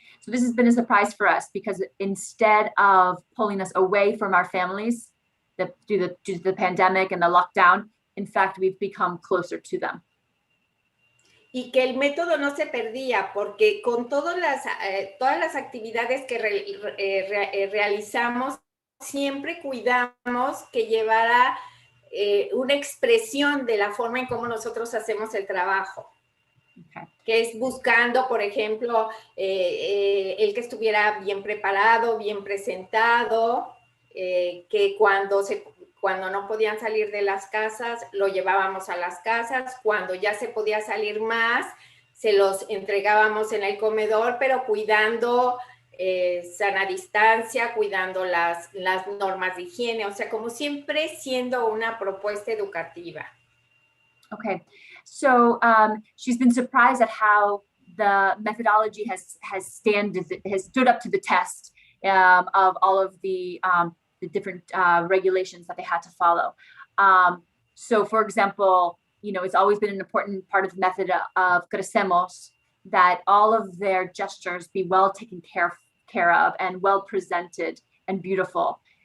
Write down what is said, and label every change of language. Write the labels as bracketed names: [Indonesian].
[English] So this has been a surprise for us because instead of pulling us away from our families due to the pandemic and the lockdown, in fact, we've become closer to them. [Spanish] Y que el método no se perdía porque con todas las actividades que realizamos, siempre cuidamos que llevara una expresión de la forma en cómo nosotros hacemos el trabajo. [English] Okay. [Spanish] Que es buscando, por ejemplo, el que estuviera bien preparado, bien presentado, que cuando no podían salir de las casas, lo llevábamos a las casas, cuando ya se podía salir más, se los entregábamos en el comedor, pero cuidando sana distancia, cuidando las normas de higiene, o sea, como siempre siendo una propuesta educativa. [English] Okay, so she's been surprised at how the methodology has stood up to the test of all of the different regulations that they had to follow. So, for example, it's always been an important part of the method of Crecemos that all of their gestures be well taken care of and well presented and beautiful.